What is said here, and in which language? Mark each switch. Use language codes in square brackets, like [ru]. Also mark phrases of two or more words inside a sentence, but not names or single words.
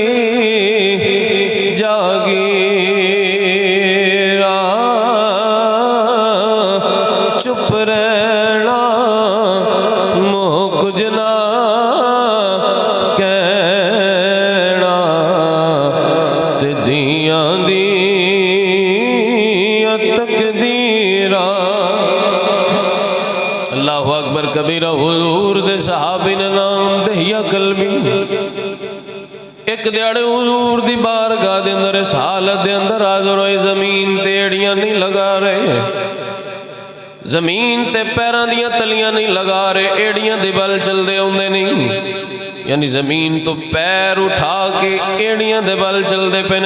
[pa] جاگی چپ رہنا موہ کچھ نہ کہنا تے دیاں دی تقدیراں. [ar] الله أكبر كبيرا. [pa] حضور دے صحابی نے نام دحیہ کلبی. ایک دہاڑے حضور دی بارگاہ دے اندر اس حالت دے اندر حاضر ہوئے. زمین تے اڈیاں نہیں لگا رہے، زمین تے پیراں دیاں تلیاں نہیں لگا رہے، اڈیاں دے بل چلدے آؤندے نہیں، یعنی زمین تو پیر اٹھا کے اڈیاں دے بل چلدے پے نے.